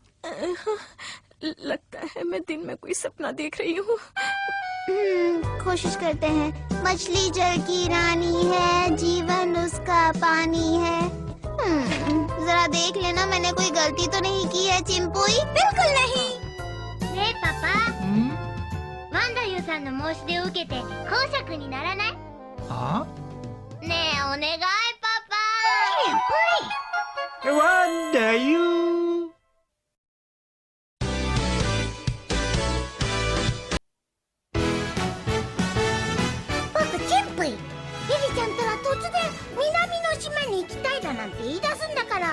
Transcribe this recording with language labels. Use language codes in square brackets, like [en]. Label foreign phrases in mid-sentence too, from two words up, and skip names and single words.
[hi] लगता है मैं दिन में कोई सपना देख रही हूँ। कोशिश करते हैं। मछली जल की रानी है, जीवन उसका पानी है। जरा देख लेना मैंने कोई गलती तो नहीं की है चिंपुई। बिल्कुल नहीं। [ja] ねえパパ、ワンダユーさんの申し出を受けて公爵にならない？ [hi] हाँ? [ja] ねえお願いパパ。僕チンプイ。リリちゃんたら突然南の島に行きたいだなんて言い出すんだから。